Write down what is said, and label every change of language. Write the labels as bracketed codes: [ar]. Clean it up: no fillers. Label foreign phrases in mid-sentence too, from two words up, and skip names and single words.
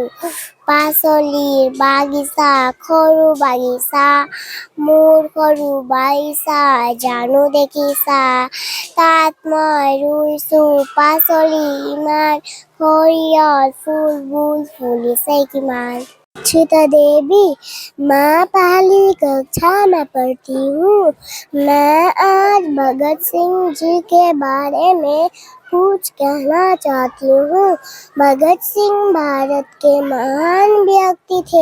[as] পাচলিৰ বাগিচা, সৰু বাগিচা, মোৰ সৰু বাগিচা জানো দেখিছা, তাত মই ৰুইছোঁ পাচলি ইমান, সৰিয়হৰ ফুলবোৰ ফুলিছে কিমান। [hi] छिता देवी माँ पहली कक्षा में पढ़ती हूँ। मैं आज भगत सिंह जी के बारे में कुछ कहना चाहती हूँ। भगत सिंह भारत के महान व्यक्ति थे।